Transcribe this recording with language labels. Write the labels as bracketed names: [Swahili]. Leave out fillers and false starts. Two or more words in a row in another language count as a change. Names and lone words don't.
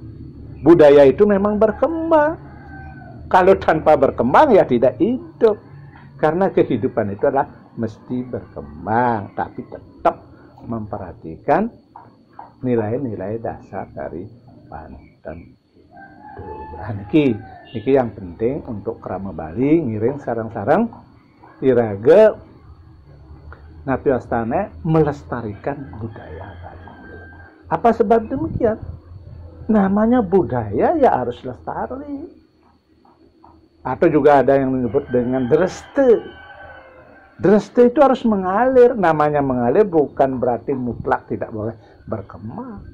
[Indonesian] Budaya itu memang berkembang. Kalau tanpa berkembang ya tidak hidup. Karena kehidupan itu adalah mesti berkembang, tapi tetap memperhatikan nilai-nilai dasar dari Banten. [Balinese] Nah, niki yang penting untuk Krama Bali ngiring sarang-sarang iraga Napi Astane [Indonesian] melestarikan budaya Bali. Apa sebab demikian? Namanya budaya ya harus lestari. Atau juga ada yang menyebut dengan dreste. Dreste itu harus mengalir. Namanya mengalir bukan berarti mutlak tidak boleh berkembang.